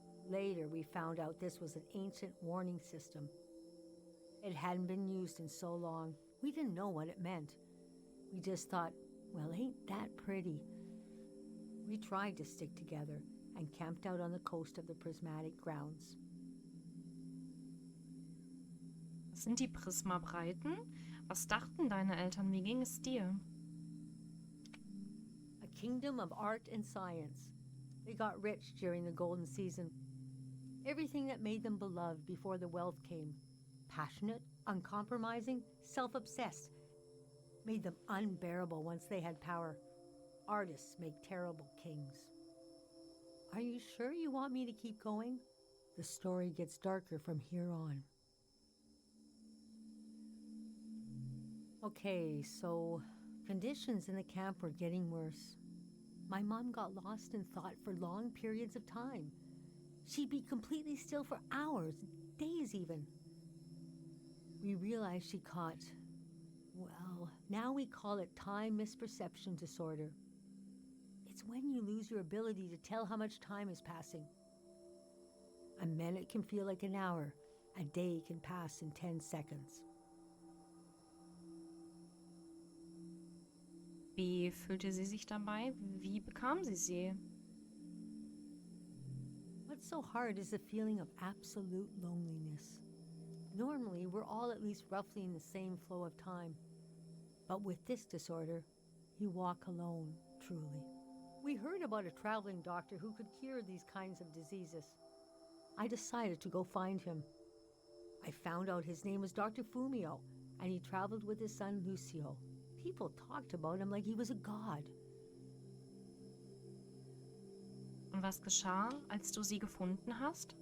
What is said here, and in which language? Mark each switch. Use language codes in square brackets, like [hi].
[en] Later, we found out this was an ancient warning system. It hadn't been used in so long. We didn't know what it meant. We just thought, well, ain't that pretty? We tried to stick together and camped out on the coast of the prismatic grounds. [de] Was sind die Prismabreiten? Was dachten deine Eltern? Wie ging es dir? [en] A kingdom of art and science. They got rich during the golden season. Everything that made them beloved before the wealth came. Passionate, uncompromising, self-obsessed. Made them unbearable once they had power. Artists make terrible kings. Are you sure you want me to keep going? The story gets darker from here on. Okay, so conditions in the camp were getting worse. My mom got lost in thought for long periods of time. She'd be completely still for hours, days even. We realized she caught, well, now we call it time misperception disorder. It's when you lose your ability to tell how much time is passing. A minute can feel like an hour. A day can pass in 10 seconds. [de] Wie fühlte sie sich dabei? Wie bekam sie sie? [en] What's so hard is the feeling of absolute loneliness. Normally, we're all at least roughly in the same flow of time. But with this disorder, you walk alone, truly. We heard about a traveling doctor who could cure these kinds of diseases. I decided to go find him. I found out his name was Dr. Fumio, and he traveled with his son Lucio. People talked about him like he was a god. [de] Und was geschah, als du sie gefunden hast?